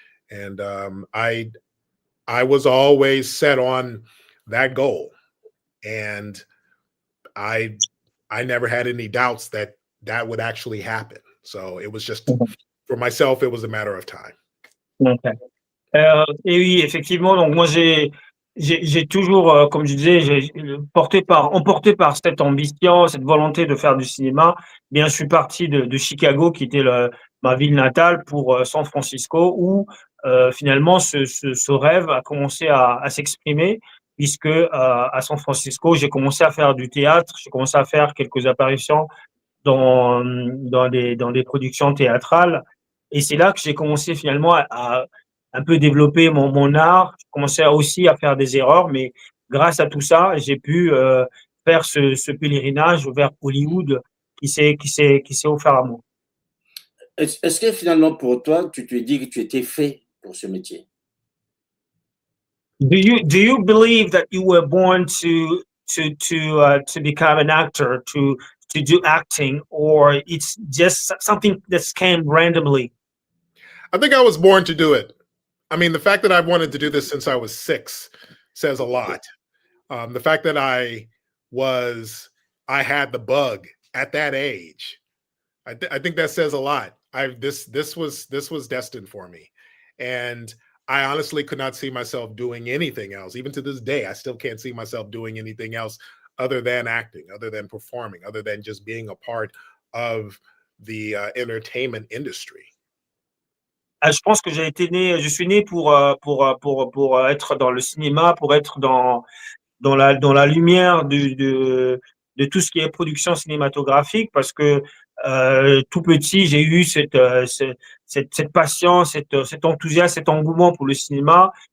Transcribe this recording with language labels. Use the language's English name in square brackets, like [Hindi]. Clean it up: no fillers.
[English] And I was always set on that goal. And I never had any doubts that that would actually happen. So it was just, for myself, it was a matter of time. OK. [French] Et oui, effectivement, donc moi j'ai toujours, comme je disais, emporté par cette ambition, cette volonté de faire du cinéma, bien, je suis parti de Chicago, qui était ma ville natale, pour San Francisco, où finalement ce rêve a commencé à s'exprimer, puisque à San Francisco, j'ai commencé à faire du théâtre, j'ai commencé à faire quelques apparitions dans des productions théâtrales. Et c'est là que j'ai commencé finalement à un peu développer mon art. J'ai commencé aussi à faire des erreurs, mais grâce à tout ça, j'ai pu faire ce pèlerinage vers Hollywood qui s'est offert à moi. Est-ce que finalement, pour toi, tu te dis que tu étais fait pour ce métier? [English] Do you believe that you were born to become an actor, to do acting, or it's just something that came randomly? I think I was born to do it. I mean, the fact that I've wanted to do this since I was 6 says a lot. The fact that I had the bug at that age, I think that says a lot. This was destined for me, and I honestly could not see myself doing anything else. Even to this day, I still can't see myself doing anything else other than acting, other than performing, other than just being a part of the entertainment industry. [French] Je pense que je suis né pour être dans le cinéma, pour être dans la lumière de tout ce qui est production cinématographique, parce que tout petit, j'ai eu cette passion, cet enthousiasme, cet engouement pour le cinéma.